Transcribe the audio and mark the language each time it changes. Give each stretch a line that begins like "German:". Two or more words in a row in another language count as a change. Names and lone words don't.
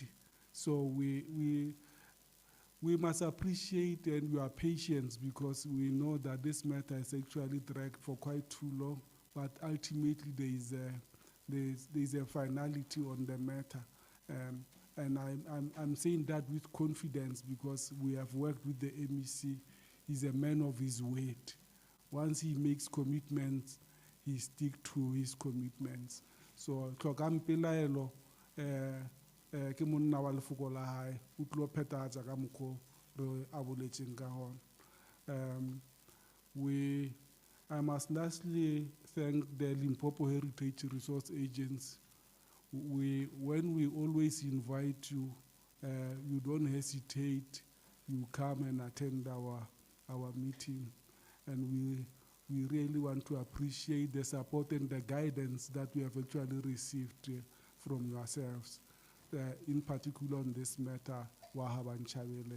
English: So we must appreciate and your patience, because we know that this matter is actually dragged for quite too long, but ultimately there is a finality on the matter. And I'm saying that with confidence, because we have worked with the MEC. He's a man of his word. Once he makes commitments, he sticks to his commitments.
Northern Sotho: So tlhokang pelaelo ke monna wa lefoko la hae o tlo phethagatsa ka mokgwa re a boletseng ka gona.
English: I must lastly thank the Limpopo Heritage Resource Agency. When we always invite you, you don't hesitate. You come and attend our meeting, and we really want to appreciate the support and the guidance that we have actually received from yourselves, in particular on this matter, Wahaba Nchabele.